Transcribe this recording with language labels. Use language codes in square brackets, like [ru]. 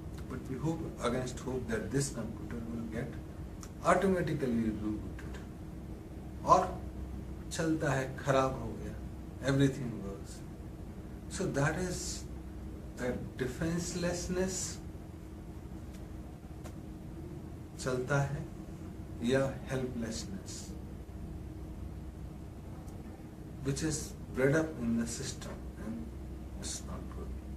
[en] But we hope against hope that this computer will get automatically rebooted. [hi] और चलता है, खराब हो गया, [en] everything works. So that is a defenselessness [hi] चलता है [en] या helplessness which is bred up in the system and it's not good.